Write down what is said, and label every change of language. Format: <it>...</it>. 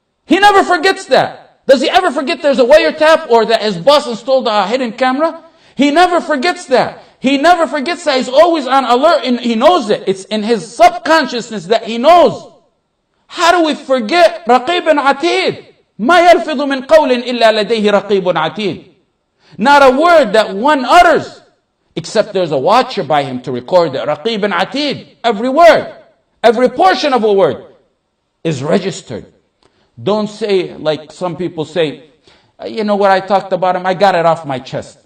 <en>He never forgets that. Does he ever forget there's a wiretap or that his boss installed a hidden camera? He never forgets that. He never forgets that. He's always on alert and he knows it. It's in his subconsciousness that he knows. How do we forget رقيب عتيد?</en> <ar>ما يلفظ من قول إلا لديه رقيب عتيد.</ar> <en>Not a word that one utters, except there's a watcher by him to record it.</en> <ar>رقيب عتيد.</ar> <en>Every word, every portion of a word is registered. Don't say like some people say, what I talked about him, I got it off my chest.</en>